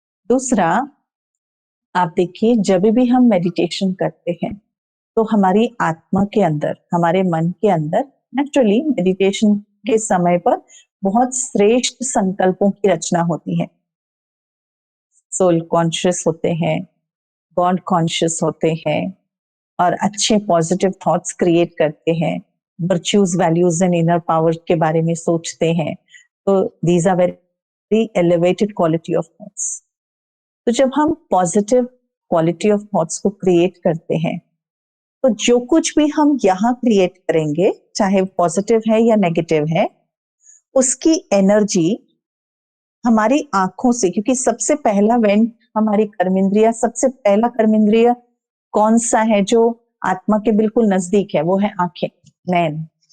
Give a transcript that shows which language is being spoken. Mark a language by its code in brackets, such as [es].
[hi] दूसरा, आप देखिए, जब भी हम मेडिटेशन करते हैं तो हमारी आत्मा के अंदर, हमारे मन के अंदर नेचुरली मेडिटेशन के समय पर बहुत श्रेष्ठ संकल्पों की रचना होती है। सोल कॉन्शियस होते हैं, गॉड कॉन्शियस होते हैं, और अच्छे पॉजिटिव थॉट्स क्रिएट करते हैं, virtues, values and inner power के बारे में सोचते हैं, [en] तो these are very elevated quality of thoughts. [hi] तो जब हम [en] positive quality of thoughts [hi] को क्रिएट करते हैं, तो जो कुछ भी हम यहाँ क्रिएट करेंगे, चाहे पॉजिटिव है या नेगेटिव है, उसकी एनर्जी हमारी आंखों से, क्योंकि सबसे पहला वेंट हमारी कर्मेंद्रिय, सबसे पहला कर्मेंद्रिय कौन सा है जो आत्मा के बिल्कुल नजदीक है, वो है आंखें, नैन।